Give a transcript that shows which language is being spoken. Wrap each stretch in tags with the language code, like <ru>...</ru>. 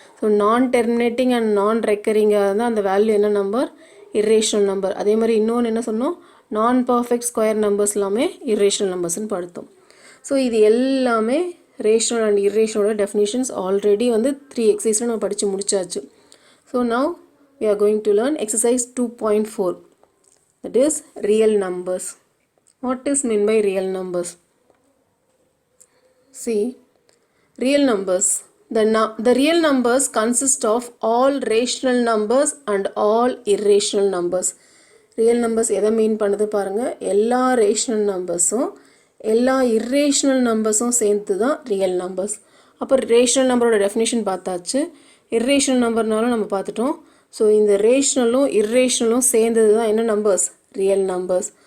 <ta>So நான் terminating and நான் ரெக்கரிங்காக இருந்தால் அந்த வேல்யூ என்ன நம்பர்? Irrational number. அதே மாதிரி இன்னொன்று என்ன சொன்னோம்? நான் பர்ஃபெக்ட் ஸ்கொயர் நம்பர்ஸ் எல்லாமே இர்ரேஷ்னல் நம்பர்ஸ்ன்னு படித்தோம். ஸோ இது எல்லாமே ரேஷ்னல் அண்ட் இர்ரேஷ்னலோட டெஃபினிஷன்ஸ் ஆல்ரெடி வந்து 3 எக்ஸசைஸில் நம்ம படித்து முடிச்சாச்சு. So now</ta> <en>we are going to learn exercise 2.4, that is real numbers. What is meant by real numbers? See, real numbers. The real numbers consist of all rational numbers and all irrational numbers.</en> <ta>Real numbers எதை மீன் பண்ணுது பாருங்கள். எல்லா rational நம்பர்ஸும் எல்லா irrational நம்பர்ஸும் சேர்த்து தான் real numbers. அப்போ rational நம்பரோட definition பார்த்தாச்சு, இர்ரேஷ்னல் நம்பர்னாலும் நம்ம பார்த்துட்டோம். ஸோ இந்த ரேஷ்னலும் இர்ரேஷ்னலும் சேர்ந்தது தான் என்ன நம்பர்ஸ்? Real numbers.</ta>